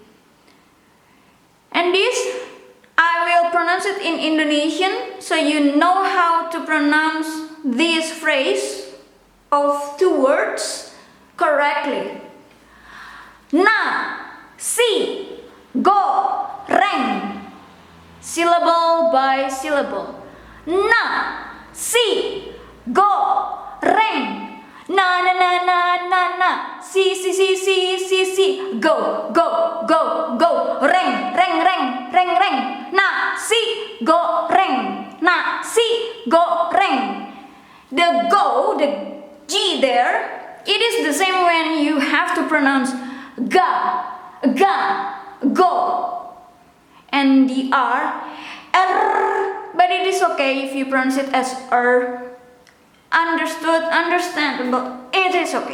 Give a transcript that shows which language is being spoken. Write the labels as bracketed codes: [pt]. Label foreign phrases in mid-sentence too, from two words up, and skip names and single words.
[en] And this, I will pronounce it in Indonesian so you know how to pronounce this phrase of two words correctly. [id] Nasi goreng. [en] Syllable by syllable. [id] Nasi goreng. Na na na na na na. Si si si si si si. Go go go go. Reng reng reng reng reng. Nasi goreng. Nasi goreng. [en] The go, the G there, it is the same when you have to pronounce ga, go. And the R, but it is okay if you pronounce it as Understood, understandable, it is okay.